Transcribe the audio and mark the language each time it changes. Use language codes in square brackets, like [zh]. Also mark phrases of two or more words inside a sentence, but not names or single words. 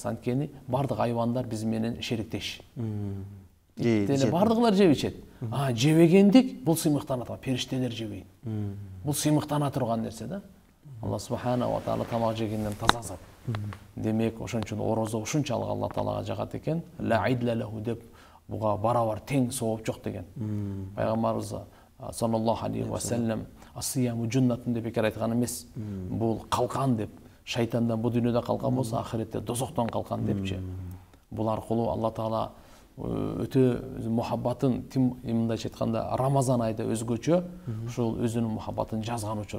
[ky] Анткени бардык айвандар биз менен шериктеш. Бардыгылар жеп ичет. Жебегендик бул сыймыктана турган, периштелер жебейт. Бул сыймыктана турган нерсе да. [ar] الله سبحانه وتعالى [ky] тамак жегенден таза зат. Демек, ошон үчүн орозо ушунчалык Алла Таалага жагат экен. [ar] لا عدل له [ky] деп буга барабар тең сооп жок деген. Пайгамбарыбыз [ar] صلى الله عليه وسلم الصيام جنة [ky] деп бекер айткан эмес. Бул калкан деп. Шайтандан бу дүйнөдө калкан болсо, ахиретте дозоктон калкан депчи. Бул аркылуу Алла Таала өтө мухаббатын, мындайча айтканда, Рамазан айда өзгөчө ушул өзүнүн мухаббатын жазган учур.